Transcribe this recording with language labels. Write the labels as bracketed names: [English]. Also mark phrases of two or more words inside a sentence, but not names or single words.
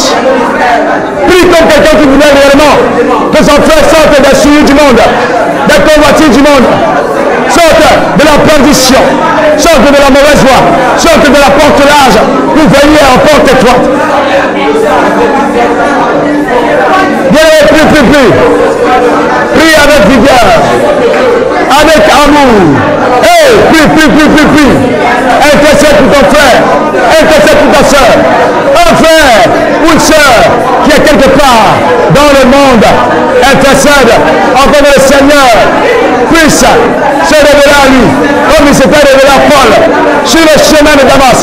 [French] Prie comme quelqu'un qui voulait réellement que son frère sorte des souillures du monde, des convoitises du monde, sorte de la perdition, sorte de la mauvaise voie, sorte de la porte large pour venir en porte étroite. Viens, prie, prie, prie. Prie avec vigueur, avec amour. Hey, prie, prie, prie, prie, prie. Intercède pour ton frère, intercède pour ta soeur. Un frère ou une soeur qui est quelque part dans le monde, intercède afin que le Seigneur puisse se révéler à lui, comme il s'était révélé à Paul sur le chemin de Damas.